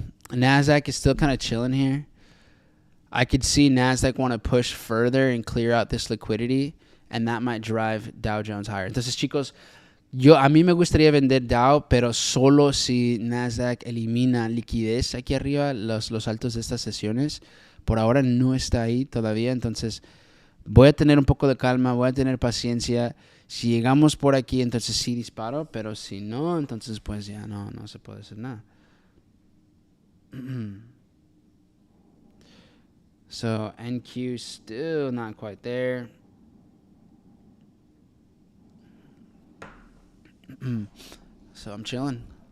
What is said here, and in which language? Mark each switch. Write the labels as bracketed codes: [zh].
[en] NASDAQ is still kind of chilling here. I could see NASDAQ want to push further and clear out this liquidity, and that might drive Dow Jones higher. [es] Entonces, chicos, a mí me gustaría vender Dow, pero solo si NASDAQ elimina liquidez aquí arriba, los altos de estas sesiones. Por ahora no está ahí todavía, entonces voy a tener un poco de calma, voy a tener paciencia. Si llegamos por aquí, entonces sí disparo, pero si no, entonces pues ya no se puede hacer nada. [en] So NQ still not quite there. So I'm chilling.